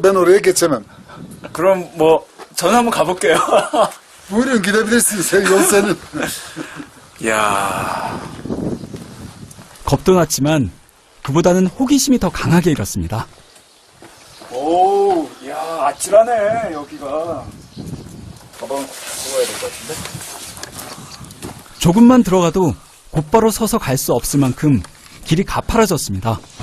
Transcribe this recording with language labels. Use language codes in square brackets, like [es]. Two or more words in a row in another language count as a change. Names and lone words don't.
[tr] Ben oraya geçemem. [ko] 그럼 뭐 저는 한번 가볼게요. [tr] Buyurun gidebilirsin. Yol senin. 야, [ko] 겁도 났지만 그보다는 호기심이 더 강하게 일었습니다. 오, 야, 아찔하네, 여기가. 가방 들어가야 될 것 같은데? 조금만 들어가도 곧바로 서서 갈 수 없을 만큼 길이 가파라졌습니다.